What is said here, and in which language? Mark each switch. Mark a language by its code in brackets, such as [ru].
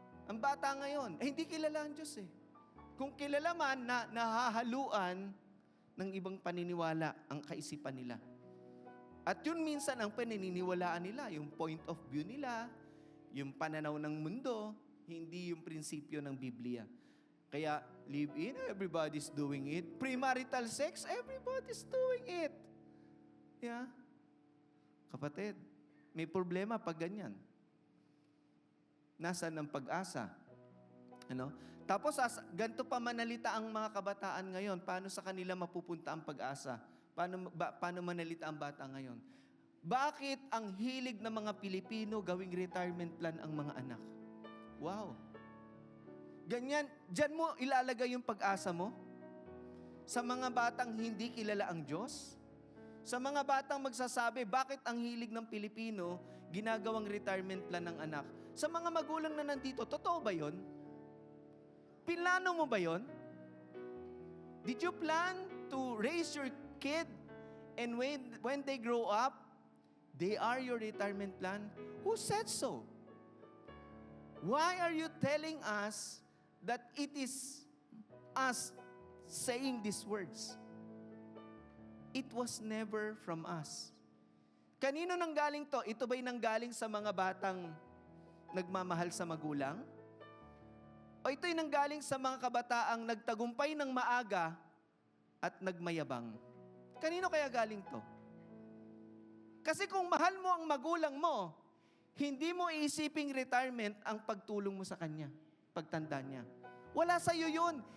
[tl] Ang bata ngayon, hindi kilala ang Diyos eh. Kung kilala man, nahahaluan ng ibang paniniwala ang kaisipan nila. At yun minsan ang paniniwalaan nila, yung point of view nila, yung pananaw ng mundo, hindi yung prinsipyo ng Biblia. [en] Kaya, live in, everybody's doing it. Premarital sex, everybody's doing it. [tl] Yeah? Kapatid, may problema pag ganyan. Nasaan ang pag-asa? Tapos, ganito pa manalita ang mga kabataan ngayon. Paano sa kanila mapupunta ang pag-asa? Paano manalita ang bata ngayon? Bakit ang hilig ng mga Pilipino gawing retirement plan ang mga anak? Wow! Ganyan, dyan mo ilalagay yung pag-asa mo? Sa mga batang hindi kilala ang Diyos? Sa mga batang magsasabi, bakit ang hilig ng Pilipino ginagawang retirement plan ng anak? Sa mga magulang na nandito, totoo ba yun? Pinlano mo ba yun? [en] Did you plan to raise your kid and when they grow up, they are your retirement plan? Who said so? Why are you telling us that it is us saying these words? It was never from us. [tl] Kanino nanggaling to? Ito ba'y nanggaling sa mga batang nagmamahal sa magulang? O ito'y nanggaling sa mga kabataang nagtagumpay ng maaga at nagmayabang? Kanino kaya galing to? Kasi kung mahal mo ang magulang mo, hindi mo iisiping retirement ang pagtulong mo sa kanya, pagtanda niya. Wala sa iyo yun.